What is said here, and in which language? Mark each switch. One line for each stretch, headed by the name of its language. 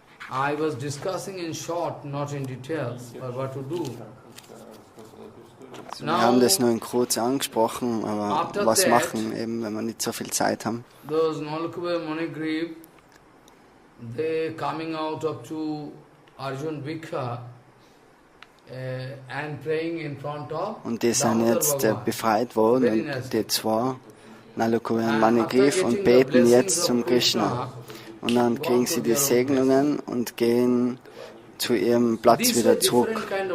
English: I was discussing in short, not in details, but what to do.
German: Wir haben das nur in kurz angesprochen, aber was machen, eben, wenn wir nicht so viel Zeit haben.
English: Those Nalakube Manigriva, they coming out up to Arjun Viksha and praying in front of.
German: Und die sind jetzt befreit worden, und die zwei, Nalakube und Manigriva, und beten jetzt zum Krishna. Und dann kriegen sie die Segnungen und gehen zu ihrem Platz wieder zurück.